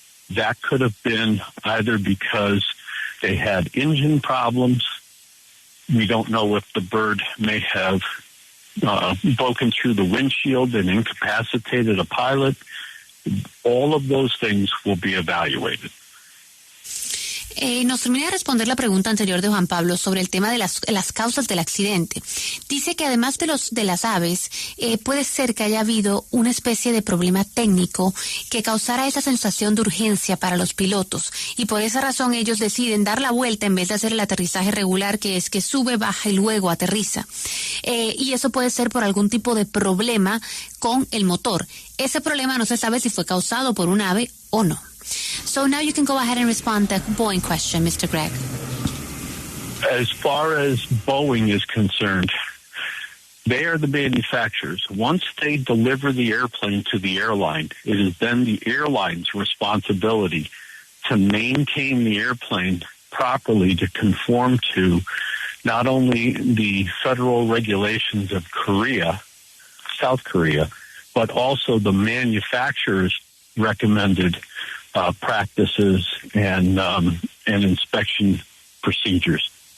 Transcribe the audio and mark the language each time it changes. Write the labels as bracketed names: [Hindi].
[English] That could have been either because they had engine problems. We don't know if the bird may have broken through the windshield and incapacitated a pilot. All of those things will be evaluated. [Spanish] Nos termina de responder la pregunta anterior de Juan Pablo sobre el tema de las causas del accidente. Dice que además de las aves, puede ser que haya habido una especie de problema técnico que causara esa sensación de urgencia para los pilotos, y por esa razón ellos deciden dar la vuelta en vez de hacer el aterrizaje regular, que es que sube, baja y luego aterriza. Y eso puede ser por algún tipo de problema con el motor. Ese problema no se sabe si fue causado por un ave o no. [English] So now you can go ahead and respond to the Boeing question, Mr. Gregg. As far as Boeing is concerned, they are the manufacturers. Once they deliver the airplane to the airline, it is then the airline's responsibility to maintain the airplane properly to conform to not only the federal regulations of South Korea, but also the manufacturer's recommended practices and inspection procedures.